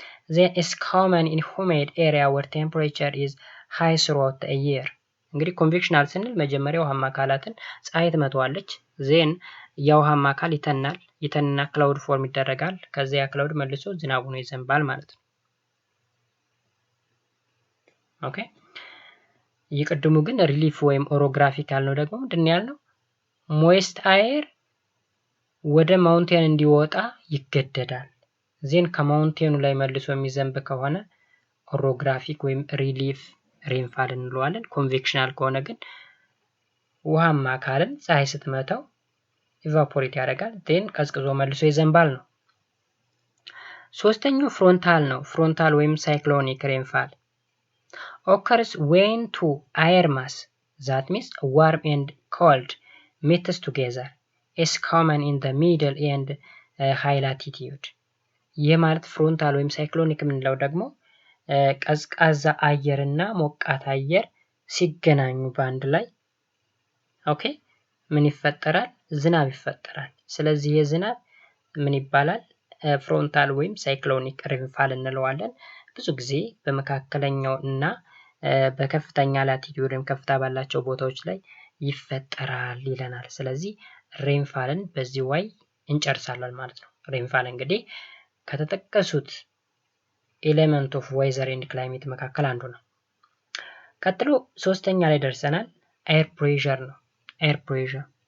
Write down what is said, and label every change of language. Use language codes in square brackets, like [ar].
[en] Then is common in humid area where temperature is high throughout the year. [am] እንግዲህ ኮንቬክሽናል ስንል መጀመሪያ ውሃማ አካላትን ፀሐይ ትመታዋለች። ዜን የውሃማ አካል ይተንና ክላውድ ፎርም ይደረጋል። ከዚያ ያ ክላውድ መልሶ ዝናብ ሆኖ ይዘንባል ማለት ነው። ኦኬ የቅድሙ ግን ሪሊፍ ወይም ኦሮግራፊክ ያልነው ደግሞ ምንድን ያልነው ሞይስት አየር ወደ ማውንቴን እንዲወጣ ይገደዳል። ዜን ከማውንቴኑ ላይ መልሶ የሚዘንብ ከሆነ ኦሮግራፊክ ወይም ሪሊፍ ሬንፋል እንለዋለን። ኮንቬክሽናል ከሆነ ግን ውሃማ አካልን ፀሐይ ስትመታው ኢቫፖሬት ያደርጋል። ዜን ቀዝቅዞ መልሶ ይዘንባል ነው። ሶስተኛው ፍሮንታል ነው። ፍሮንታል ወይም ሳይክሎኒክ ሬንፋል [en] occurs when two air mass, that means warm and cold, meets together. is common in the middle and high latitude. [am] ይህ ማለት ፍሮንታል ወይም ሳይክሎኒክ የምንለው ደግሞ ቀዝቃዛ አየርና ሞቃት አየር ሲገናኙ በአንድ ላይ ኦኬ ምን ይፈጠራል? ዝናብ ይፈጠራል። ስለዚህ የዝናብ ምን ይባላል? ፍሮንታል ወይም ሳይክሎኒክ ሬንፋል እንለዋለን። ብዙ ጊዜ በመካከለኛው እና በከፍተኛ ላቲቲዩድ ወይም ከፍታ ባላቸው ቦታዎች ላይ ይፈጠራል ይለናል። ስለዚህ ሬንፋልን በዚህ way እንጨርሳለን ማለት ነው። ሬንፋል እንግዲህ ከተጠቀሱት ኤሌመንት ኦፍ ዌዘር ኤንድ ክላይሜት መካከል አንዱ ነው። ቀጥሎ ሶስተኛ ላይ ደርሰናል። ኤር ፕሬሸር ነው። ኤር ፕሬሸር